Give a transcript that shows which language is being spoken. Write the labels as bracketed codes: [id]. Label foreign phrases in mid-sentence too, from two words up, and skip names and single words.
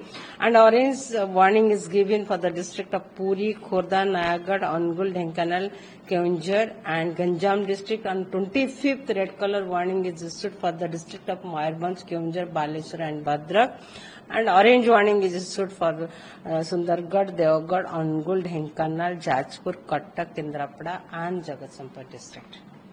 [en] And orange warning is given for the district of Puri, Khordha, Nayagarh, Angul, Dhenkanal, Keonjhar and Ganjam district. On 25th, red color warning is issued for the district of Mayurbhanj, Keonjhar, Baleshwar and Bhadrak. And orange warning is issued for Sundargarh, Deogarh, Angul, Dhenkanal, Jajpur, Cuttack, Kendrapada and Jagatsinghpur district.